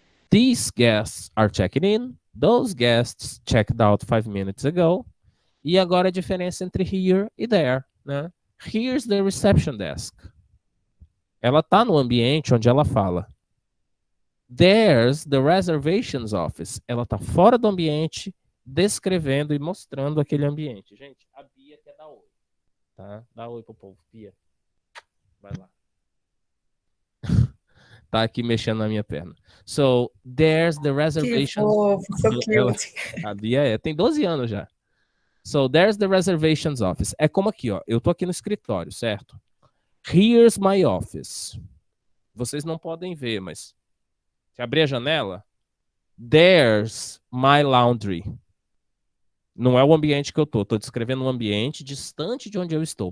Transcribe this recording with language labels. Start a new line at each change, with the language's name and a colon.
English: These guests are checking in. Those guests checked out 5 minutes ago.
Portuguese: E agora a diferença entre here e there, né?
English: Here's the reception desk.
Portuguese: Ela tá no ambiente onde ela fala.
English: There's the reservations office.
Portuguese: Ela tá fora do ambiente, descrevendo e mostrando aquele ambiente. Gente, a Bia quer dar oi, tá? Dá oi pro povo, Bia. Vai lá. Tá aqui mexendo na minha perna.
English: So, there's the
Portuguese: Que
English: reservations. fofo, so cute.
Portuguese: A Bia tem 12 anos já.
English: So, there's the reservations office.
Portuguese: É como aqui, ó. Eu tô aqui no escritório, certo?
English: Here's my office.
Portuguese: Vocês não podem ver, mas se abrir a janela,
English: there's my laundry.
Portuguese: Não é o ambiente que eu tô. Tô descrevendo um ambiente distante de onde eu estou.